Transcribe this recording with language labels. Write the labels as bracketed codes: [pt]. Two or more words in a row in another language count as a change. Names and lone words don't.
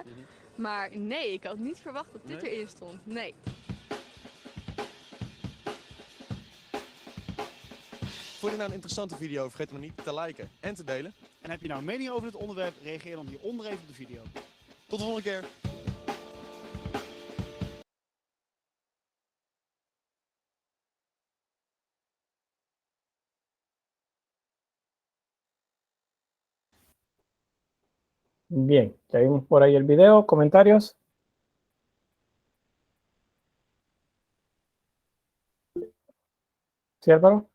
[nl] Maar nee, ik had niet verwacht dat dit erin stond. Nee. Vond je nou een interessante video? Vergeet hem niet te liken en te delen. En heb je nou een mening over dit onderwerp? Reageer dan hieronder even op de video. Tot de volgende keer. [es] Bien, ya vimos por ahí el video. ¿Comentarios? ¿Sí, Álvaro?